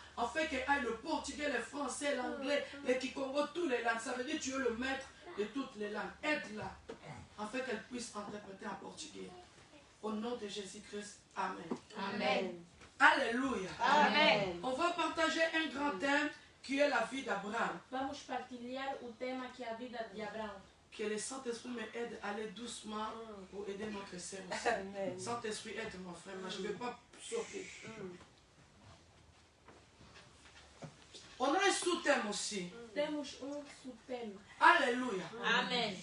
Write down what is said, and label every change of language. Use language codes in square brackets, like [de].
[fr] En fait, qu'il y ait le portugais, le français, l'anglais, le kikongo, toutes les langues. Ça veut dire que tu es le maître de toutes les langues. Aide-la, en fait qu'elle puisse interpréter en portugais. Au nom de Jésus-Christ, Amen. Amen. Alléluia. Amen. On va parler partager un grand thème qui est la vie d'Abraham. [pt] Vamos partilhar o tema que é a vida de Abraão. [fr] Que le Saint-Esprit me aide à aller doucement pour aider notre sœur aussi. Amen. Saint-Esprit aide mon frère, mais je ne vais pas sauter. On a un sous-thème aussi. [pt] Temos subtema. Alléluia. Amém.